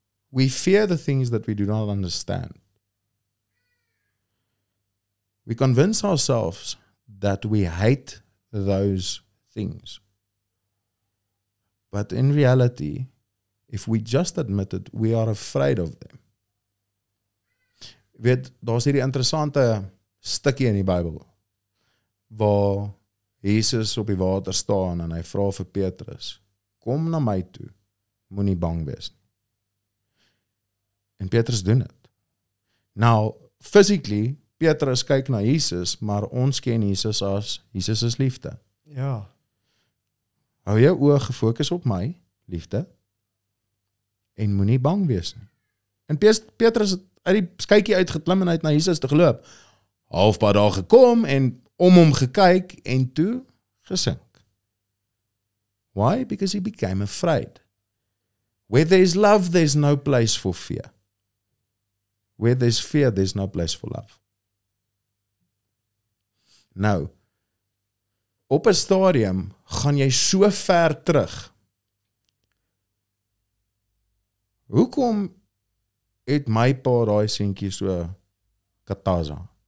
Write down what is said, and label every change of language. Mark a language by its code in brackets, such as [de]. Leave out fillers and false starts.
[en] We fear the things that we do not understand. We convince ourselves that we hate those things. But in reality, if we just admit it, we are afraid of them. [af] Weet, daar's hierdie interessante stukkie in die Bybel, waar Jesus op die water staan en hy vra vir Petrus, kom na my toe, moenie bang wees nie. En Petrus doen dit. Nou, physically, Petrus kyk na Jesus, maar ons ken Jesus as, Jesus is liefde. Ja. Hou jou oë gefokus op my, liefde, en moenie bang wees nie. En Petrus het uit die skytjie uitgeklim en uit na Jesus te geloop. Halfpad daar gekom en om hom gekyk en toe gesink. [en] Why? Because he became afraid. Where there is love, there's no place for fear. Where there's fear, there's no place for love. [af] Nou, op 'n stadium gaan jy so ver terug. Hoekom het my pa daai seentjie so kataza?